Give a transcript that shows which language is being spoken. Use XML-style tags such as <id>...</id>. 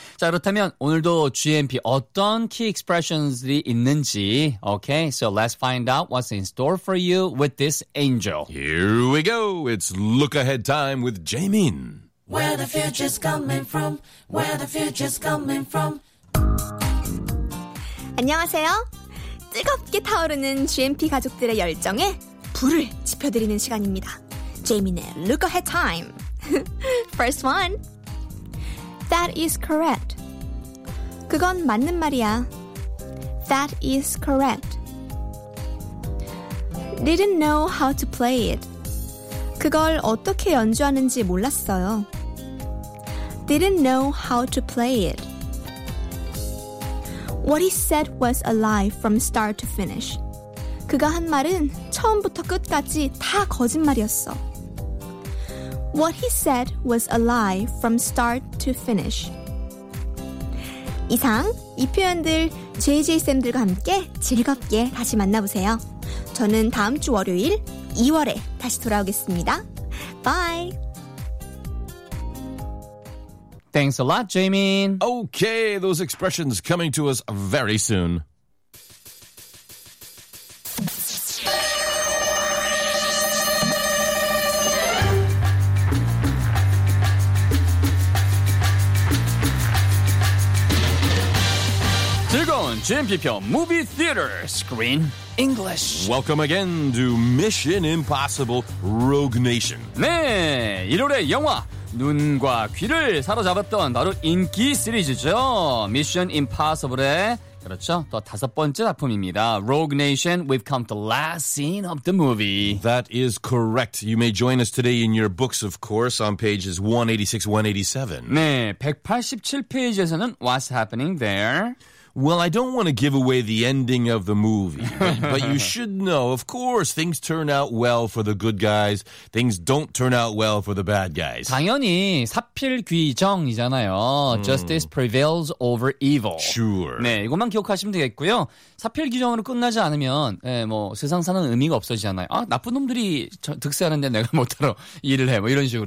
<ko>자, 그렇다면 오늘도 GMP 어떤 key expressions이 있는지.</ko> <en>Okay, so let's find out what's in store for you with this angel. Here we go. It's look ahead time with Jaemin. Where the future's coming from, where the future's coming from.</en> <ko>안녕하세요. 뜨겁게 타오르는 GMP 가족들의 열정에 불을 지펴드리는 시간입니다.</ko> <en>제이민의 Look Ahead Time. First one. That is correct.</en> <ko>그건 맞는 말이야.</ko> <en>That is correct. Didn't know how to play it.</en> <ko>그걸 어떻게 연주하는지 몰랐어요.</ko> <en>Didn't know how to play it. What he said was a lie from start to finish.</en> <ko>그가 한 말은 처음부터 끝까지 다 거짓말이었어.</ko> <en>What he said was a lie from start to finish.</en> <ko>이상 이 표현들 JJ 쌤들과 함께 즐겁게 다시 만나보세요. 저는 다음 주 월요일 2월에 다시 돌아오겠습니다.</ko> <en>Bye. Thanks a lot, Jaemin. Okay, those expressions coming to us very soon. GMP표 Movie Theater Screen English. Welcome again to Mission Impossible Rogue Nation.</en> <ko>네, 1월의 영화 눈과 귀를 사로잡았던 바로 인기 시리즈죠. Mission Impossible의 그렇죠. 또 다섯 번째 작품입니다.</ko> <en>Rogue Nation, we've come to the last scene of the movie. That is correct. You may join us today in your books, of course, on pages 186-187.</en> <ko>네, 187페이지에서는</ko> <en>What's Happening There? Well, I don't want to give away the ending of the movie, but you should know, of course, things turn out well for the good guys. Things don't turn out well for the bad guys.</en> <ko>당연히 사필귀정이잖아요.</ko> <en>Justice prevails over evil. Sure.</en> <ko>네, 이것만 기억하시면 되겠고요. 사필귀정으로 끝나지 않으면 네, 뭐 세상 사는 의미가 없어지잖아요. 아, 나쁜 놈들이 득세하는데 내가 못하러 일을 해, 뭐 이런 식으로.</ko>